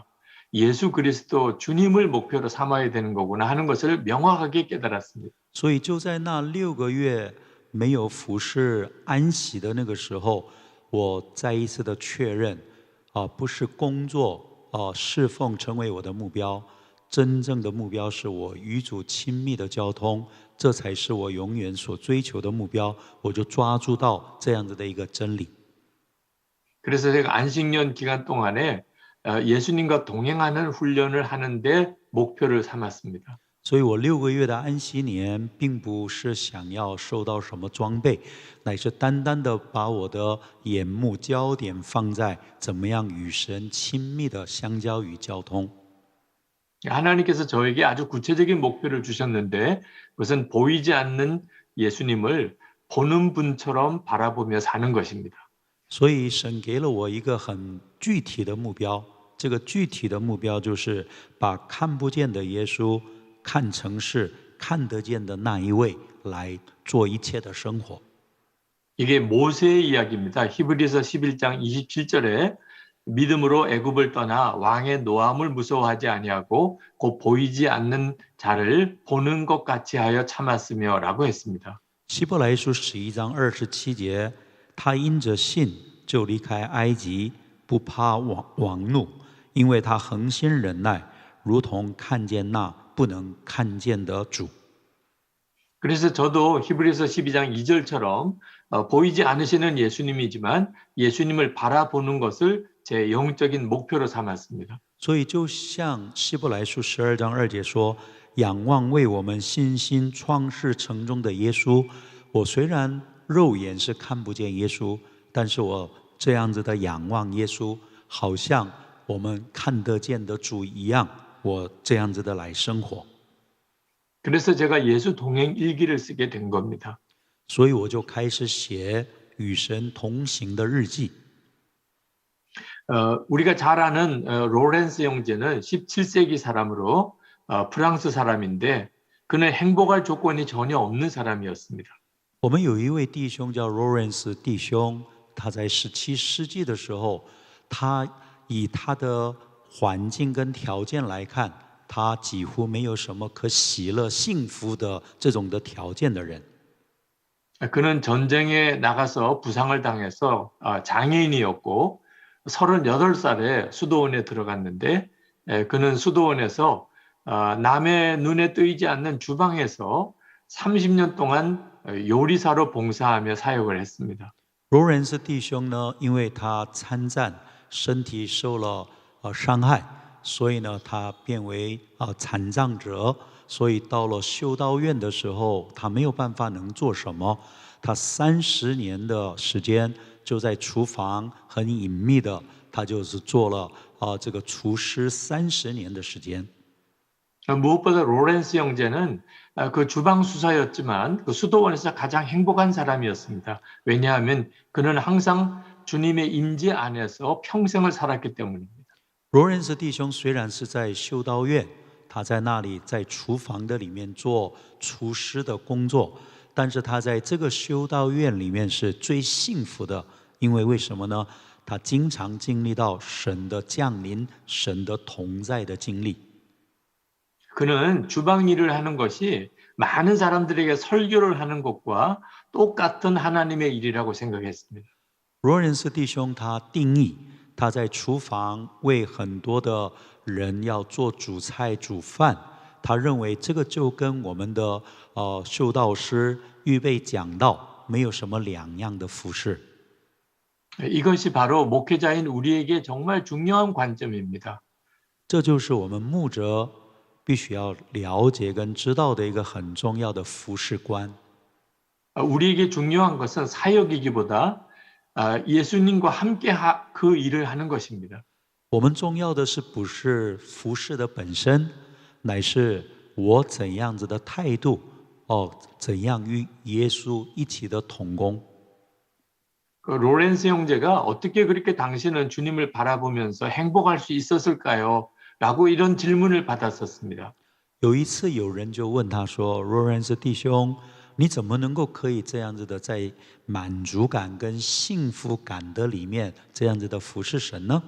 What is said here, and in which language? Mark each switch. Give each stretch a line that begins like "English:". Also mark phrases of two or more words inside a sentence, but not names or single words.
Korean: 예수 그리스도 주님을 목표로 삼아야 되는 거구나 하는 것을 명확하게 깨달았습니다.
Chinese: 所以就在那6个月没有服侍安息的那个时候，我再一次的确认，不是工作侍奉成为我的目标，真正的目标是我与主亲密的交通，这才是我永远所追求的目标。我就抓住到这样子的一个真理。
Korean: 그래서 제가 안식년 기간 동안에 예수님과 동행하는 훈련을 하는데 목표를 삼았습니다.
Chinese: 所以我6个月的安息年，并不是想要受到什么装备，乃是单单的把我的眼目焦点放在怎么样与神亲密的相交与交通。
Korean: 하나님께서 저에게 아주 구체적인 목표를 주셨는데 그것은 보이지 않는 예수님을 보는 분처럼 바라보며 사는 것입니다.
Chinese: 所以神给了我一个很具体的目标，这个具体的目标就是把看不见的耶稣看成是看得见的那一位，来做一切的生活。
Korean: 이게 모세의 이야기입니다. 히브리서 11장 27절에 믿음으로 애굽을 떠나 왕의 노함을 무서워하지 아니하고 곧 보이지 않는 자를 보는 것 같이 하여 참았으며라고 했습니다.
Chinese: 希伯来书11章27节，他因着信就离开埃及，不怕王怒，因为他恒心忍耐，如同看见那不能看见的主。
Korean: 그래서 저도 히브리서 12장 2절처럼 보이지 않으시는 예수님이지만 예수님을 바라보는 것을 제 영적인 목표로 삼았습니다.
Chinese: 所以就像希伯来书12章2节说：“仰望为我们信心创世成终的耶稣。” 我虽然肉眼是看不见耶稣，但是我这样子的仰望耶稣，好像我们看得见的主一样，我这样子的来生活。
Korean: 그래서 제가 예수 동행 일기를 쓰게 된 겁니다.
Chinese: 所以我就开始写与神同行的日记。
Korean: 우리가 잘 아는 로렌스 형제는 17세기 사람으로 프랑스 사람인데 그는 행복할 조건이 전혀 없는 사람이었습니다.
Chinese: 我们有一位弟兄叫 Lawrence 弟兄，他在17世纪的时候，他以他的环境跟条件来看，他几乎没有什么可喜乐、幸福的这种的条件的人。
Korean: 그는 전쟁에 나가서 부상을 당해서 장애인이었고 38살에 수도원에 들어갔는데 그는 수도원에서 남의 눈에 뜨이지 않는 주방에서 30년 동안 요리사로 봉사하며 사역을 했습니다.
Chinese: Lawrence 弟兄呢，因为他参战，身体受了伤害，所以呢，他变为残障者。所以到了修道院的时候，他没有办法能做什么。他30年的时间就在厨房很隐秘的，他就是做了这个厨师30年的时间。
Korean: 무엇보다 로렌스 형제는 그 주방 수사였지만 그 수도원에서 가장 행복한 사람이었습니다. 왜냐하면 그는 항상 주님의 임재 안에서 평생을 살았기 때문입니다.
Chinese: 罗仁斯弟兄虽然是在修道院，他在那里在厨房的里面做厨师的工作，但是他在这个修道院里面是最幸福的，因为为什么呢？他经常经历到神的降临、神的同在的经历。
Korean: 그는 주방 일을 하는 것이 많은 사람들에게 설교를 하는 것과 똑같은 하나님의 일이라고 생각했습니다.
Chinese: 罗仁斯弟兄他定义他在厨房为很多的人要做煮菜煮饭，他认为这个就跟我们的修道师预备讲道没有什么两样的服饰。
Korean: 이것이 바로 목회자인 우리에게 정말 중요한 관점입니다.
Chinese: 这就是我们牧者必须要了解跟知道的一个很重要的服事观。
Korean: 우리에게 중요한 것은 사역이기보다 예수님과 함께 그 일을 하는 것입니다.
Chinese: 我们重要的是不是服事的本身，乃是我怎样子的态度，怎样与耶稣一起的同工。
Korean: 그 로렌스 형제가 어떻게 그렇게 당신은 주님을 바라보면서 행복할 수 있었을까요? 라고 이런 질문을 받았었습니다.
Chinese: 有一次，有人就问他说：“若然是弟兄，你怎么能够可以这样子的在满足感跟幸福感的里面这样子的服侍神呢？”